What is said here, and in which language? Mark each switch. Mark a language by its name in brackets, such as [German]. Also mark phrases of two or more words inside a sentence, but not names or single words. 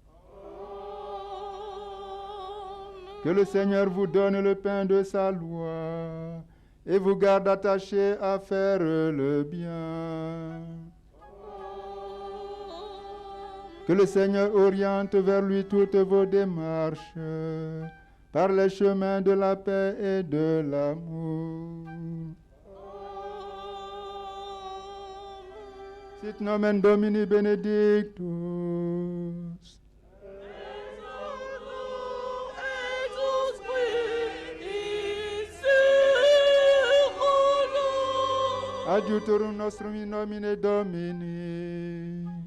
[French] Que le Seigneur vous donne le pain de sa loi et vous garde attachés à faire le bien. Que le Seigneur oriente vers lui toutes vos démarches par les chemins de la paix et de l'amour. [Latin] Sit nomen Domini benedictus. Adiutorum nostrum in nomine Domini.